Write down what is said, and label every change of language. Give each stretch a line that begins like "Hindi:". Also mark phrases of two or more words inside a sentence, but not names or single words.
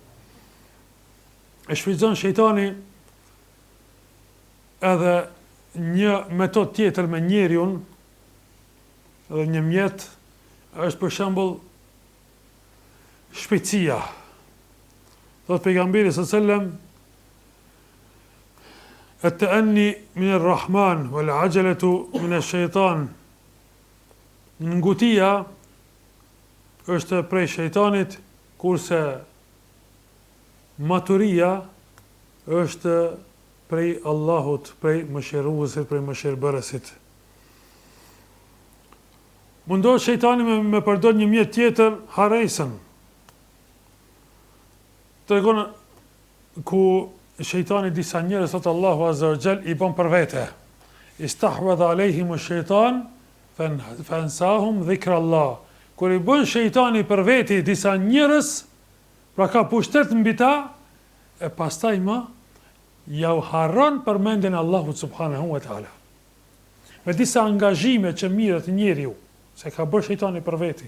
Albanian: E shfrytëzon shejtani edhe një metodë tjetër me njeriun, edhe një mjet, është për shembull shpejtësia. Thot pejgamberi
Arabic: صلى الله عليه وسلم التأني من الرحمن والعجلة من الشيطان.
Albanian: Ngutia është prej shejtanit, kurse maturia është prej Allahut, prej mëshiruesit, prej mëshirbërësit. Mundohet shejtani me përdor një mjet tjetër, harresën. Tregon ku shejtani disa njerëz, thot Allahu
Arabic: عز وجل,
Albanian: i bën për vete.
Arabic: استحوذ عليهم الشيطان فأنساهم ذكر الله.
Albanian: Kur i bën shejtani për veti disa njerëz, pra ka pushtet mbi ta, e pastaj më ja u harron përmendjen e Allahut
Arabic: سبحانه وتعالى.
Albanian: Me disa angazhime që mirët njeriu, se ka bërë shejtani për veti.